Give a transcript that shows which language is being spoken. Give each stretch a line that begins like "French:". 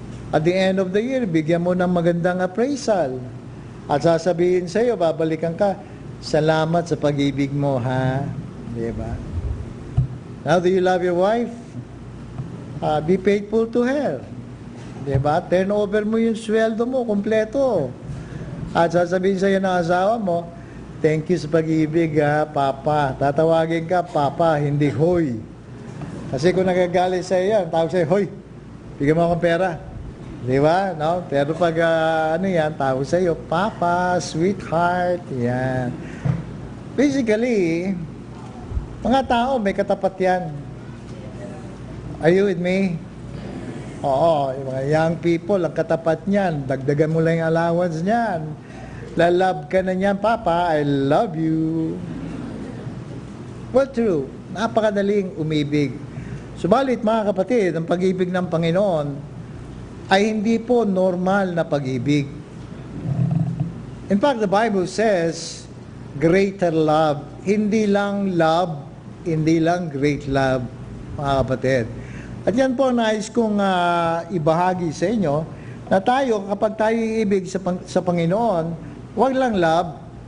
English: At the end of the year,
Filipino: bigyan mo ng magandang
English: appraisal.
Filipino: At sasabihin sa iyo, babalikan ka, salamat sa pag-ibig mo, ha? Diba?
English: Now, do you love your wife? Be faithful to her.
Filipino: Diba?
English: Turn over
Filipino: mo yung sweldo mo, kompleto. At sasabihin sa'yo ng asawa mo,
English: thank you
Filipino: sa pag-ibig, ha, Papa. Tatawagin ka, Papa, hindi hoy. Kasi kung nagagalit sa'yo yan, tawag sa'yo, hoy, bigyan mo akong pera. Diba? No? Pero pag tawag sa'yo, Papa, sweetheart, yan. Basically, mga tao may katapat yan.
English: Are you with me?
Filipino: Oo, yung mga young people, ang katapat niyan, dagdagan mo lang yung allowance niyan. Lalove ka na niyan,
English: Papa, I love you. Well, true.
Filipino: Napakadaling umibig. Subalit, mga kapatid, ang pag-ibig ng Panginoon ay hindi po normal na pag-ibig.
English: In fact, the Bible says, greater love.
Filipino: Hindi lang love, hindi lang great love, mga kapatid. At yan po nais kong ibahagi sa inyo na tayo, kapag tayo iibig sa Panginoon, wag lang love.